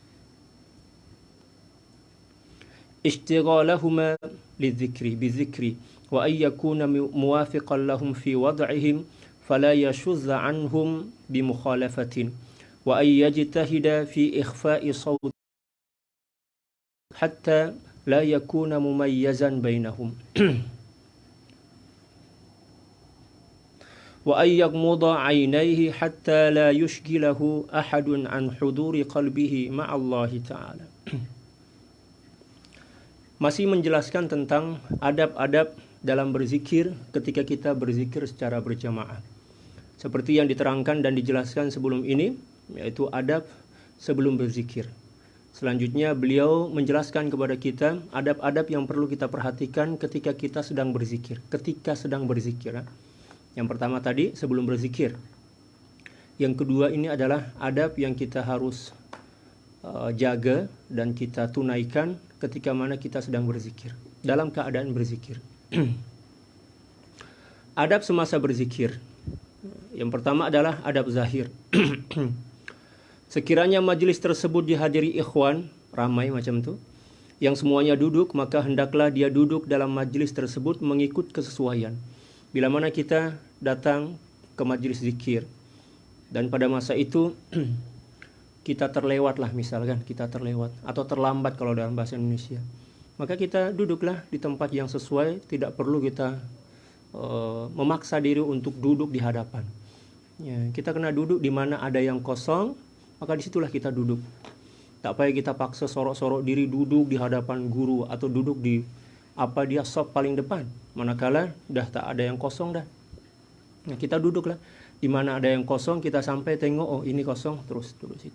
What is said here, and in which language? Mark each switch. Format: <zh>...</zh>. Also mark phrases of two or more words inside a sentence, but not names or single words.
<ar>اشتغالهما بالذكر وأن يكون موافقا لهم في وضعهم فلا يشذ عنهم بمخالفة وأن يجتهد في إخفاء صوت حتى لا يكون مميزا بينهم وأن يغمض عينيه حتى لا يشغله أحد عن حضور قلبه مع الله تعالى.</ar> <ms>Masih menjelaskan tentang adab-adab dalam berzikir ketika kita berzikir secara berjamaah. Seperti yang diterangkan dan dijelaskan sebelum ini, yaitu adab sebelum berzikir. Selanjutnya beliau menjelaskan kepada kita adab-adab yang perlu kita perhatikan ketika kita sedang berzikir. Yang pertama tadi sebelum berzikir. Yang kedua ini adalah adab yang kita harus jaga dan kita tunaikan ketika mana kita sedang berzikir, dalam keadaan berzikir. adab semasa berzikir. Yang pertama adalah adab zahir. Sekiranya majelis tersebut dihadiri ikhwan, ramai macam tu, yang semuanya duduk, maka hendaklah dia duduk dalam majelis tersebut mengikut kesesuaian. Bila mana kita datang ke majelis zikir dan pada masa itu kita terlewat lah, misalkan kita terlewat atau terlambat kalau dalam bahasa Indonesia, maka kita duduklah di tempat yang sesuai. Tidak perlu kita memaksa diri untuk duduk di hadapan. Ya, kita kena duduk di mana ada yang kosong, maka disitulah kita duduk. Tak payah kita paksa sorok-sorok diri duduk di hadapan guru atau duduk di sop paling depan, manakala dah tak ada yang kosong dah. Nah, kita duduklah di mana ada yang kosong, kita sampai tengok, oh ini kosong, terus duduk situ.</ms>